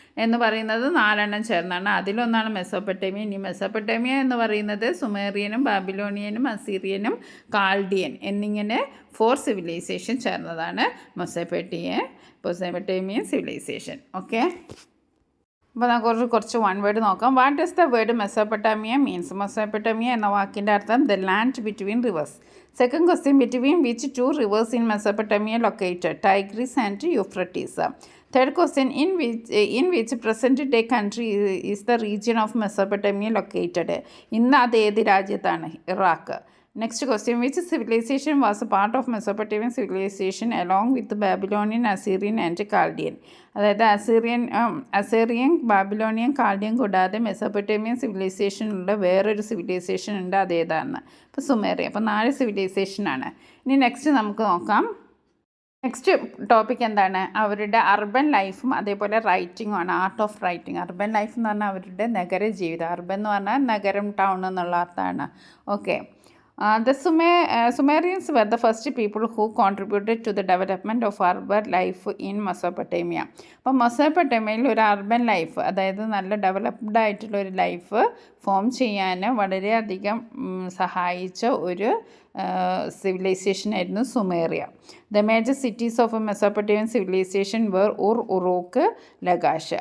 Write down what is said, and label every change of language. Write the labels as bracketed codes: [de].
[ml] എന്ന് പറയുന്നത് 4 ചേർന്നാണ്. അതിലൊന്നാണ് മെസോപ്പൊട്ടേമിയ. ഇനി മെസോപ്പൊട്ടേമിയ എന്ന് പറയുന്നത് സുമേറിയനും ബാബിലോണിയനും അസീറിയനും കാൾഡിയൻ എന്നിങ്ങനെ 4 സിവിലൈസേഷൻ ചേർന്നതാണ് മെസോപ്പൊട്ടേമിയൻ സിവിലൈസേഷൻ. ഓക്കെ, അപ്പോൾ നമുക്ക് കുറച്ച് വൺ വേർഡ് നോക്കാം. [en] What does the word Mesopotamia means? [ml] മെസോപ്പൊട്ടാമിയ എന്ന വാക്കിൻ്റെ അർത്ഥം [en] The land between rivers. Second question, between which 2 rivers in Mesopotamia located? Tigris and Euphrates. Third question, in which present day country is the region of Mesopotamia located? [ml] ഇന്ന് അത് ഏത് രാജ്യത്താണ്? [en] Iraq. Next question, which civilization was a part of Mesopotamian civilization along with Babylonian, Assyrian and Chaldean? [ml] അതായത് Assyrian, Babylonian, Chaldean കൂടാതെ Mesopotamian സിവിലൈസേഷനുള്ള വേറൊരു civilisation ഉണ്ട്, അതേതാണ്? അപ്പോൾ സുമേറിയ. അപ്പോൾ 4 സിവിലൈസേഷനാണ്. ഇനി നെക്സ്റ്റ് നമുക്ക് നോക്കാം. നെക്സ്റ്റ് ടോപ്പിക് എന്താണ്? അവരുടെ അർബൻ ലൈഫും അതേപോലെ റൈറ്റിങ്ങും ആണ്. Art of writing. Urban life എന്ന് പറഞ്ഞാൽ അവരുടെ നഗര ജീവിതം. അർബൻ എന്ന് പറഞ്ഞാൽ നഗരം, ടൗൺ എന്നുള്ള അർത്ഥമാണ്. [en] Okay, the Sumerians were the first people who contributed to the development of urban life in Mesopotamia. [ml] അപ്പോൾ മെസോപ്പൊട്ടേമിയയിൽ ഒരു അർബൻ ലൈഫ്, അതായത് നല്ല ഡെവലപ്ഡ് ആയിട്ടുള്ള ഒരു ലൈഫ് ഫോം ചെയ്യാൻ വളരെയധികം സഹായിച്ച ഒരു സിവിലൈസേഷൻ ആയിരുന്നു സുമേറിയ. [en] The major cities of Mesopotamian civilization were Uruk, Lagash.